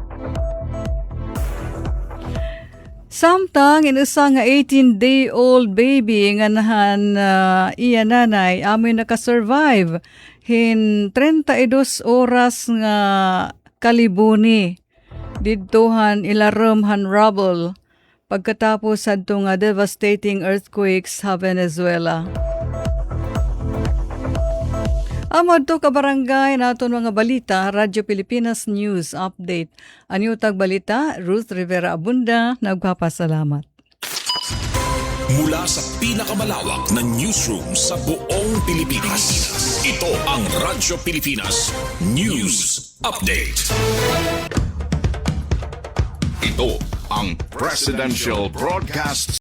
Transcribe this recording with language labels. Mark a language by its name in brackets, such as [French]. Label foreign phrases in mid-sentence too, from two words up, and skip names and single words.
[Waray] Samtang inusa nga [English] 18-day-old baby [Waray] nga nahan iya nanay amoy nakasurvive hin 32 oras nga kalibuni. Didtuhan ilarom han rubble pagkatapos adto nga [English] devastating earthquakes [Waray] sa Venezuela. Amad to ka barangay naton mga balita, Radyo Pilipinas News Update. Anyo tag balita, Ruth Rivera Abunda, nagpapasalamat. [Filipino] Mula sa pinakamalawak na newsroom sa buong Pilipinas, ito ang Radyo Pilipinas News Update. Ito ang Presidential Broadcast